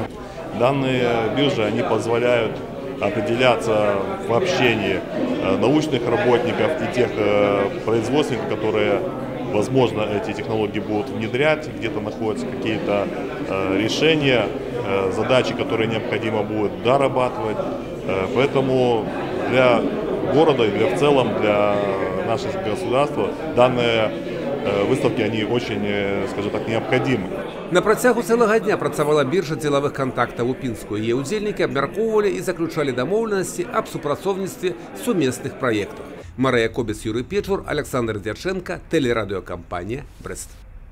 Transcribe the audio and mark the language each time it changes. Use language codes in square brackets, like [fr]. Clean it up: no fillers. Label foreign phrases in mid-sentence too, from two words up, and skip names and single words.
[ru] Данные биржи, они позволяют определяться в общении научных работников и тех производственников, которые, возможно, эти технологии будут внедрять, где-то находятся какие-то решения, задачи, которые необходимо будет дорабатывать. Поэтому для города и в целом для нашего государства данные выставки, они очень, скажем так, необходимы. [be] На працягу цэлага дня працавала біржа дзелавых кантактаў у Пінску. Яе ўдзельнікі абмяркоўвалі і заключалі дамоўленасці аб супрацоўніцтве сумесных праектах. [ru] Марыя Кобец, Юрый Печур, Александр Дьяченко, телерадиокомпания «Брест».